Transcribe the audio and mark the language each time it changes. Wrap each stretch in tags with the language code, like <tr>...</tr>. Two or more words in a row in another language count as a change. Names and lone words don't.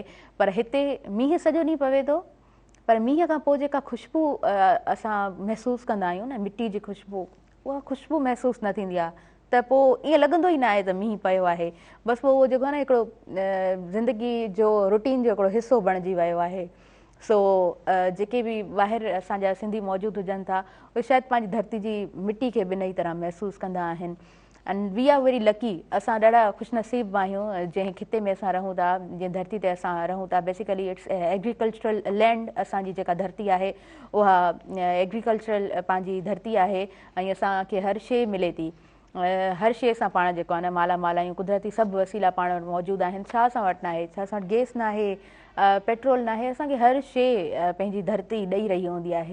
<sd>पर हिते मींहुं सॼो ॾींहुं पवे थो, पर मींहं खां पोइ जेका ख़ुशबू असां महसूसु कंदा आहियूं न, मिटी जी ख़ुशबू, उहा ख़ुशबू महसूसु न थींदी आहे। त पोइ ईअं लॻंदो ई न आहे त मींहुं पियो आहे, बसि पोइ उहो जेको आहे न हिकिड़ो ज़िंदगी जो रूटीन जो हिकिड़ो हिसो बणिजी वियो आहे। सो जेके बि ॿाहिरि असांजा सिंधी मौजूदु हुजनि था, उहे शायदि पंहिंजी धरती जी मिटी खे बि नई तरह महसूसु कंदा आहिनि।</sd> <en>And we are very lucky,</en> <sd>असां ॾाढा ख़ुशनसीब आहियूं जंहिं खिते में असां रहूं था, जंहिं धरती ते असां रहूं था।</sd> <en>Basically it's agricultural land,</en> <sd>असांजी जेका धरती आहे उहा एग्रीकल्चरल पंहिंजी धरती आहे, ऐं असांखे हर शइ मिले थी, हर शइ सां पाण जेको आहे न मालामाल आहियूं, कुदरती सभु वसीला पाण वटि मौजूदु आहिनि। छा असां वटि न आहे, छा असां वटि गैस न आहे, पेट्रोल न आहे, असांखे हर शइ पंहिंजी धरती ॾेई रही हूंदी आहे।</sd>